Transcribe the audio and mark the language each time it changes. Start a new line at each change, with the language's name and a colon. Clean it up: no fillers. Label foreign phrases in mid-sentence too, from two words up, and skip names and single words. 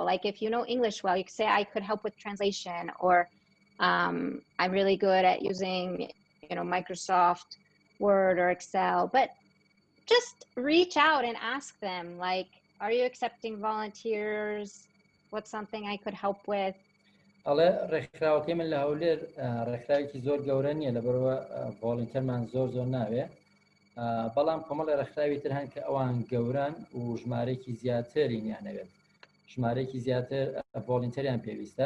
English: Like if you know English well, you could say, I could help with translation, or I'm really good at using, Microsoft Word or Excel. But just reach out and ask them, like, are you accepting volunteers? What's something I could help with?
Central Kurdish: ئەڵێ ڕێکخراوەکەی من لە هەولێر ڕێکخراوێکی زۆر گەورە نییە لەبەرەوە ڤۆڵنتەرمان زۆر ناوێ، بەڵام کۆمەڵی ڕێکخراوی تر هەن کە ئەوان گەوران و ژمارەیەکی زیاتریان نەوێت، ژمارەیەکی زیاتر ڤۆڵنتەریان پێویستە.